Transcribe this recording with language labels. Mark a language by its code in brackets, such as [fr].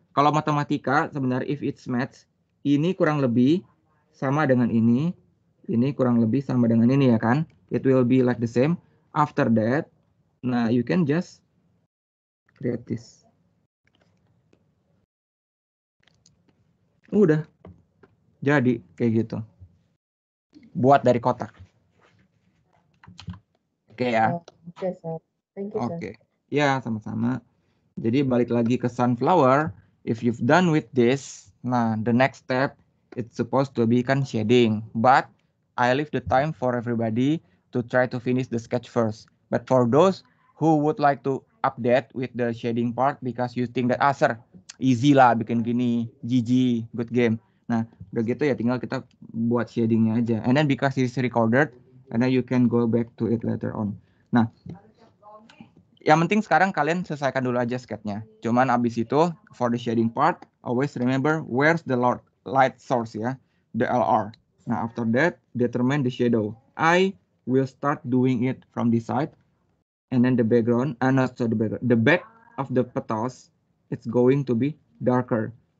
[id] Kalau matematika sebenarnya [en] if it's maths, [id] ini kurang lebih sama dengan ini kurang lebih sama dengan ini ya kan? [en] It will be like the same. After that, nah you can just create this. [id] Udah. Jadi kayak gitu. Buat dari kotak. Oke ya. [en] Oke, Sir. Thank you, Sir. [id] Oke. Ya, sama-sama. Jadi balik lagi ke sunflower. [en] If you've done with this, nah the next step it's supposed to be kan shading. But I leave the time for everybody to try to finish the sketch first. But for those who would like to update with the shading part because you think that sir easy [id] lah bikin gini, [en] GG, good game. [id] Nah udah gitu ya tinggal kita buat shadingnya aja. [en] And then because it's recorded, and then you can go back to it later on. [id] Nah yang penting sekarang kalian selesaikan dulu aja sketchnya. Cuman abis itu [en] for the shading part, always remember where's the light source ya, the LR. Nah after that determine the shadow. I will start doing it from this side, and then the background, not so the background, the back of the petals, it's going to be darker.